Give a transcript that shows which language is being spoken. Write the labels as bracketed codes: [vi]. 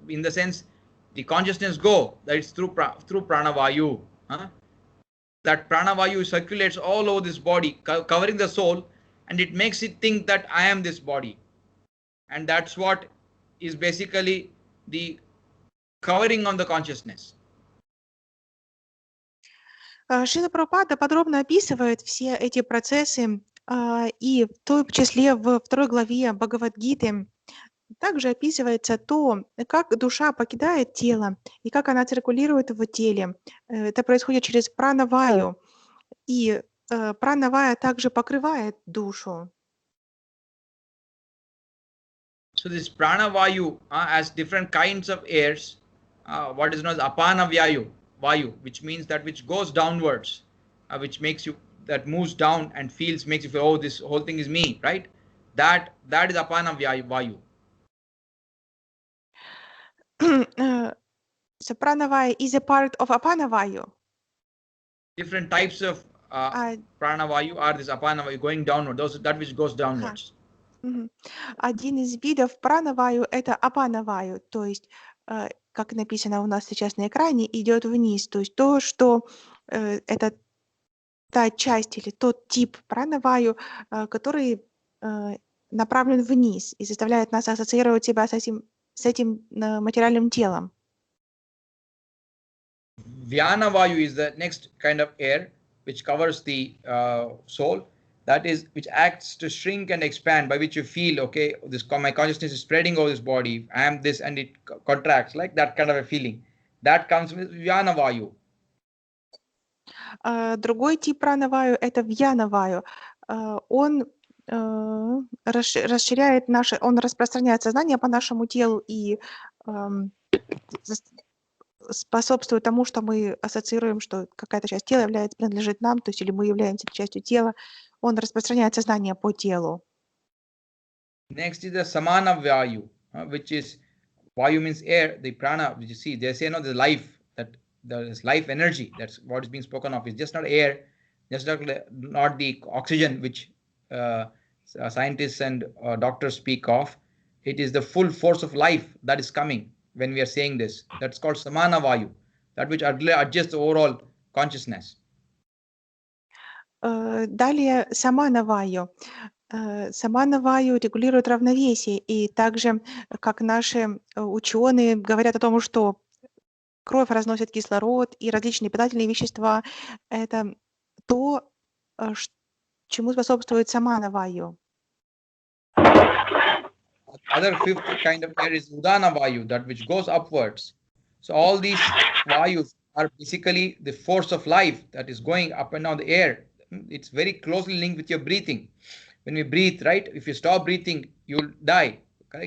[en] In the sense, the consciousness go? That is through pranavayu. That pranavayu circulates all over this body, covering the soul, and it makes it think that I am this body. And that's what is basically the covering on the consciousness. [ru] Шрила Прабхупада подробно описывает все эти процессы И в том числе во второй главе Бхагавад-гиты также описывается то, как душа покидает тело и как она циркулирует в теле. Это происходит через пранаваю, и пранавая также покрывает душу. [en] So this prana vayu has different kinds of airs. What is known as apana vayu, which means that which goes downwards, which makes you, that moves down and makes you feel, oh, this whole thing is me, right? That is apana vayu. So pranavaya is a part of apanavayu. Different types of prana vayu are this apana vayu going downward. That which goes downwards. [ru] Один из видов пранаваю — это апанаваю, то есть, как написано у нас сейчас на экране, идет вниз. То есть то, что это та часть или тот тип пранаваю, который направлен вниз и заставляет нас ассоциировать себя с этим материальным телом. [en] Vyana vayu is the next kind of air which covers the soul. That is, which acts to shrink and expand, by which you feel, okay, my consciousness is spreading over this body. I am this, and it contracts, like that kind of a feeling. That comes with Vyana vayu. [ru] Другой тип пранаваю — это вьянаваю. Он расширяет он распространяет сознание по нашему телу и способствует тому, что мы ассоциируем, что какая-то часть тела принадлежит нам, то есть или мы являемся частью тела. Он распространяет сознание по телу. [en] Next is the samana vayu, which is, vayu means air, the prana, which you see, they say, no, the life, that there is life energy, that's what is being spoken of. It's just not air, just not the oxygen which scientists and doctors speak of. It is the full force of life that is coming when we are saying this. That's called samana vayu, that which adjusts the overall consciousness. [ru] Далее саманаваю. Саманаваю регулирует равновесие, и также, как наши ученые говорят о том, что кровь разносит кислород и различные питательные вещества, это то, чему способствует саманаваю. [en] Other fifth kind of air is udana vayu, that which goes upwards. So all these vayus are basically the force of life that is going up and down the air. It's very closely linked with your breathing. When we breathe, right, if you stop breathing, you'll die. Okay?